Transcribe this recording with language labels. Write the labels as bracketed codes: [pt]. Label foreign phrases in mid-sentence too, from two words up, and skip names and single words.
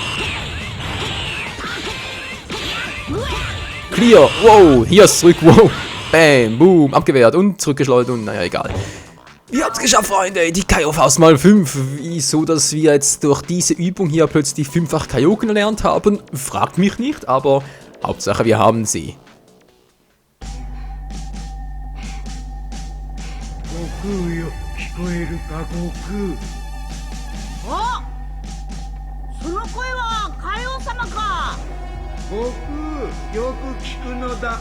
[de] Clear, wow, hier ist zurück, wow. Bam, boom, abgewehrt und zurückgeschleudert und naja, egal. Wir haben's geschafft, Freunde, die Kaio-Faust mal 5. Wieso, dass wir jetzt durch diese Übung hier plötzlich 5-fach Kaioken erlernt haben, fragt mich nicht, aber Hauptsache wir haben sie. [ja] その声は海王様か。悟空、よく聞くのだ。